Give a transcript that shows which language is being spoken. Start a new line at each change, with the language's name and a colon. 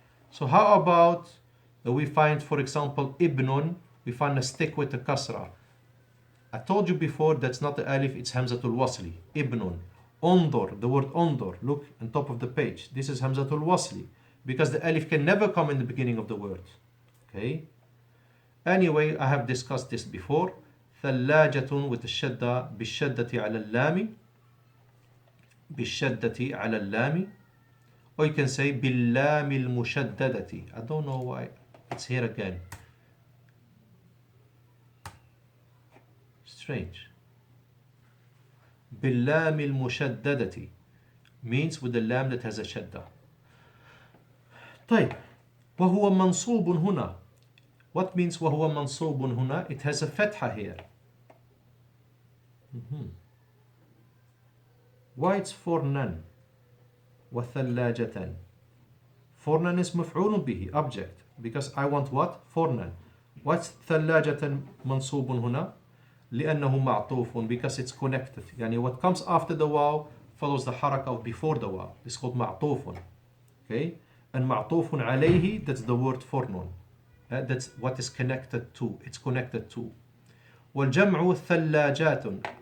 English: So how about we find, for example, ibnun, we find a stick with the kasra. I told you before that's not the alif, it's hamzatul wasli. Ibnun. Undur, the word undur, look on top of the page. This is hamzatul wasli, because the alif can never come in the beginning of the word. Okay. Anyway, I have discussed this before.
Arabic: ثلاجة
English: with the shadda,
Arabic: بالشدة على اللام, بالشدة على اللام,
English: or you can say
Arabic: باللام المشددة.
English: I don't know why it's here again. Strange.
Arabic: باللام المشددة
English: means with the lam that has a shadda.
Arabic: طيب. وهو منصوب هنا.
English: What means
Arabic: وهو منصوب هنا?
English: It has a fatha here. Why it's
Arabic: فرنا وثلاجة?
English: فرنا is مفعول به, object, because I want what?
Arabic: فرنا.
English: What's
Arabic: ثلاجة منصوب هنا? لأنه معطوف,
English: because it's connected. يعني what comes after the waw follows the حركة of before the waw. It's called معطوف. Okay, and معطوف عليه, that's the word فرن. That's what is connected to. It's connected to.
Arabic: والجمع ثلاجات.